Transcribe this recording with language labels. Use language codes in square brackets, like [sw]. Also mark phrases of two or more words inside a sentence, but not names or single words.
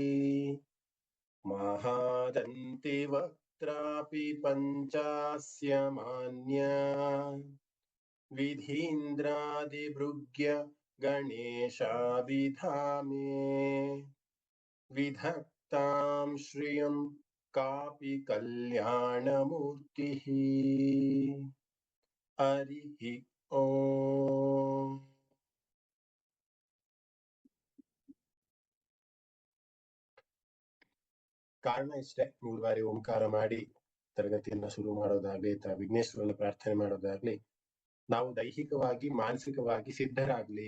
[sa] महादन्तिवक्त्रापि पञ्चास्य मान्या विधीन्द्रादिभृग्य गणेशाभिधामे विधत्तां श्रियं कापि कल्याणमूर्तिः हरिः ಓಂ. [kn] ಕಾರಣ ಇಷ್ಟೇ, 3 ಬಾರಿ ಓಂಕಾರ ಮಾಡಿ ತರಗತಿಯನ್ನ ಶುರು ಮಾಡೋದಾಗ್ಲಿ ಅಥವಾ ವಿಘ್ನೇಶ್ವರನ ಪ್ರಾರ್ಥನೆ ಮಾಡೋದಾಗ್ಲಿ, ನಾವು ದೈಹಿಕವಾಗಿ ಮಾನಸಿಕವಾಗಿ ಸಿದ್ಧರಾಗ್ಲಿ.